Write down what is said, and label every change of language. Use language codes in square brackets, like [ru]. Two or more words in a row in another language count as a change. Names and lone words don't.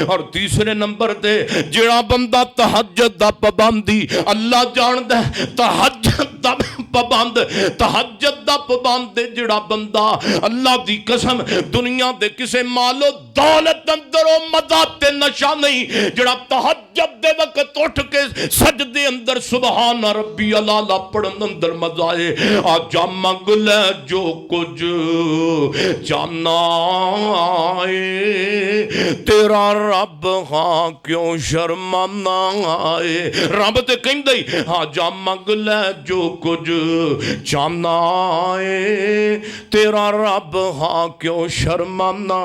[pa] ਔਰ ਤੀਸਰੇ ਨੰਬਰ ਤੇ ਜੇੜਾ ਬੰਦਾ ਤਹੱਜੁਦ ਦਾ ਪਾਬੰਦੀ ਅੱਲਾਹ ਜਾਣਦਾ ਹੈ, ਤਹੱਜੁਦ ਦਾ ਪਾਬੰਦ ਤਹੱਜੁਦ ਦਾ ਪਾਬੰਦ ਜੇੜਾ ਬੰਦਾ ਅੱਲਾਹ ਦੀ ਕਸਮ ਦੁਨੀਆ ਦੇ ਕਿਸੇ ਮਾਲੋ ਦੌਲਤ ਅੰਦਰ ਓ ਮਦਾ ਤੇ ਨਸ਼ਾ ਨਹੀਂ। ਜੇੜਾ ਤਹੱਜੁਦ ਦੇ ਵਕਤ ਉਠ ਕੇ ਸਜਦੇ ਅੰਦਰ [ar] سبحان ربي الأعلى [pa] ਪੜ੍ਹਨ ਅੰਦਰ ਮਜ਼ਾ ਹੈ। ਆਜਾ ਮੰਗ ਲੈ ਜੋ ਕੁਛ ਚਾਹਨਾ ਹੈ ਤੇਰਾ ਰੱਬ ਹਾਂ ਕਿਉਂ ਸ਼ਰਮਾਨਾ ਆਏ। ਰੱਬ ਤੇ ਕਹੰਦਾ ਹੀ ਆਜਾ ਮੰਗ ਲੈ ਜੋ ਕੁਛ ਚਾਹਨਾ ਹੈ ਤੇਰਾ ਰੱਬ ਹਾਂ ਕਿਉਂ ਸ਼ਰਮਾਨਾ।